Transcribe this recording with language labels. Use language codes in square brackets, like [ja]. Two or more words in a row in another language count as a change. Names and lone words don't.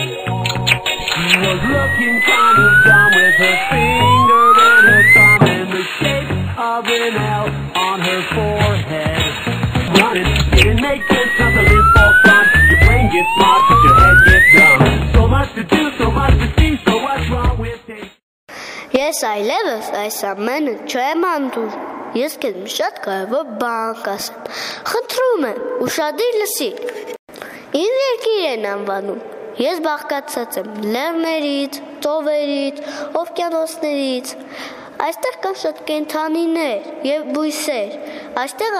[en] She was looking kind of dumb with her finger and her thumb in the shape of an L on her forehead. Running didn't make sense, nothing to live for fun. Your brain gets smart, but your head gets dumb. So much to do, so much to see, so what's wrong with it? [hy] Ես այլևս այս ամենը չեմ անդուր, ես քեզ մի շատ կարևոր բան կասեմ, խնդրում եմ, ուշադիր լսիր, ինձ երկիր են անվանում, ես բաղկացած եմ լեռներից, ծովերից, օվկիանոսներից, այստեղ կան շատ կենդանիներ և բույսեր, այստեղ է